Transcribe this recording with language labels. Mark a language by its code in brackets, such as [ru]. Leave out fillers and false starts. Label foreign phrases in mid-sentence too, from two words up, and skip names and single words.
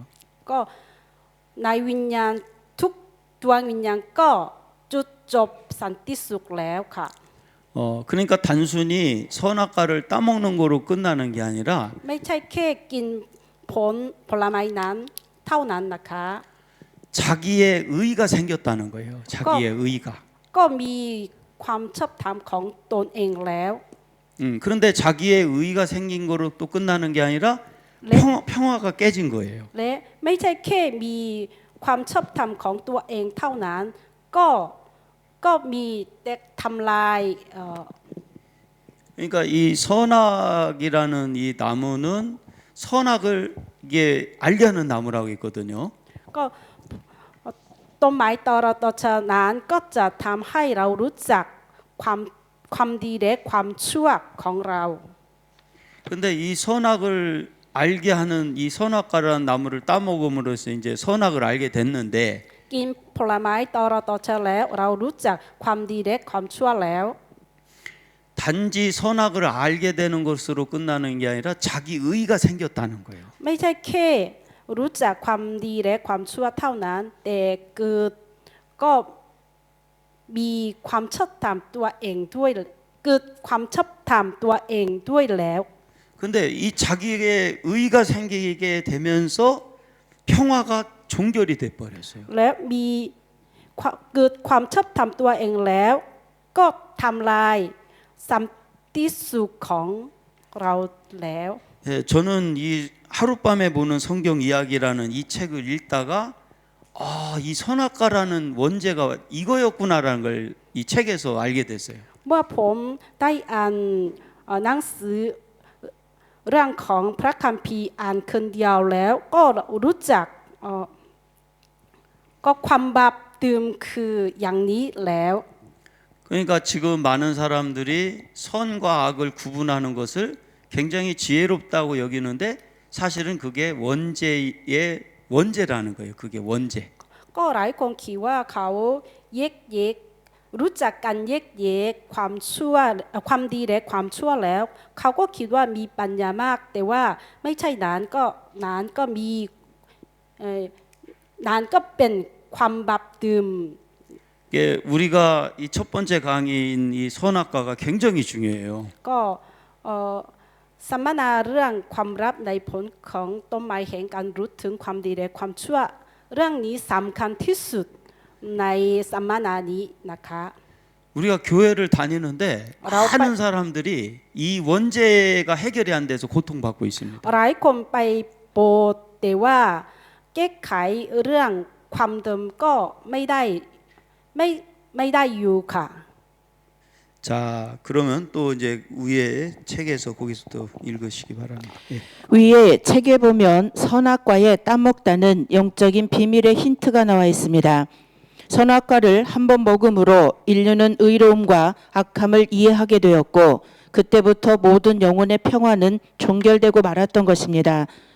[th] ก็ในวิญญาณทุกดวงวิญญาณก็จุดจบสันติสุขแล้วค่ะ [ko] 그러니까 단순히 선악과를 따먹는 거로 끝나는 게 아니라 [th] ไม่ใช่แค่กินผลไม้นั้นเท่านั้นนะคะ [ko] 자기의 의가 생겼다는 거예요. 자기의 의가. [th] ก็มีความชอบธรรมของตนเองแล้ว [ko] 그런데 자기의 의가 생긴 거로 또 끝나는 게 아니라 네. 평화가 깨진 거예요. [th] และไม่ใช่แค่มีความชอบธรรมของตัวเองเท่านั้นก็มีแต่ทำลาย [ko] 그러니까 이 선악이라는 이 나무는 선악을 이게 알게 하는 나무라고 있거든요. [th] ก็ต้นไม้ตรตชนั้นก็จะทำให้เรารู้จักความดีและความชั่วของเรา [ko] 근데 이 선악을 알게 하는 이 선악과라는 나무를 따먹음으로써 이제 선악을 알게 됐는데 [th] กินผลไม้ตรตชแล้วเรารู้จักความดีและความชั่วแล้ว [ko] 단지 선악을 알게 되는 것으로 끝나는 게 아니라 자기 의가 생겼다는 거예요. [th] ไม่ใช่แค่รู้จักความดีและความชั่วเท่านั้นแต่เกิดก็มีความชอบธรรมตัวเองด้วยเกิดความชอบธรรมตัวเองด้วยแล้ว [ko] 근데 이 자기의 의가 생기게 되면서 평화가 종결이 돼 버렸어요. [th] และมีเกิดความชอบธรรมตัวเองแล้วก็ทำลายสันติสุขของเราแล้ว [ko] 예, 저는 이 하룻밤에 보는 성경 이야기라는 이 책을 읽다가 이 선악과라는 원죄가 이거였구나라는 걸 이 책에서 알게 됐어요. [th] เมื่อผมได้อ่านหนังสือเรื่องของพระคัมภีร์อ่านคืนเดียวแล้วก็รู้จักก็ความบาปเดิมคืออย่างนี้แล้ว [ko] 그러니까 지금 많은 사람들이 선과 악을 구분하는 것을 굉장히 지혜롭다고 여기는데 사실은 그게 원죄라는 거예요. 그게 원죄. [th] ก็หลายคนคิดว่าเขาแยกรู้จักกันแยกความชั่วความดีและความชั่วแล้วเขาก็คิดว่ามีปัญญามากแต่ว่าไม่ใช่นั้นก็มีนั้นก็เป็นความบาปเดิม [ko] 이게 우리가 이 첫 번째 강의인 이 선악과가 굉장히 중요해요. [th] ก็สัมมนาเรื่องความลับในผลของต้นไม้แห่งการรู้ถึงความดีและความชั่วเรื่องนี้สำคัญที่สุดในสัมมนานี้นะคะ [ko] 우리가 교회를 다니는데 많은 사람들이 이 원죄가 해결이 안 돼서 고통받고 있습니다. [th] หลายคนไปโบสถ์แต่ว่าแก้ไขเรื่องความเดิมก็ไม่ได้อยู่ค่ะ [ko] 자, 그러면 또 이제 위에 책에서 거기서 또 읽으시기 바랍니다. 예. 위에 책에 보면 선악과에 따먹다는 영적인 비밀의 힌트가 나와 있습니다. 선악과를 한번 먹음으로 인류는 의로움과 악함을 이해하게 되었고 그때부터 모든 영혼의 평화는 종결되고 말았던 것입니다.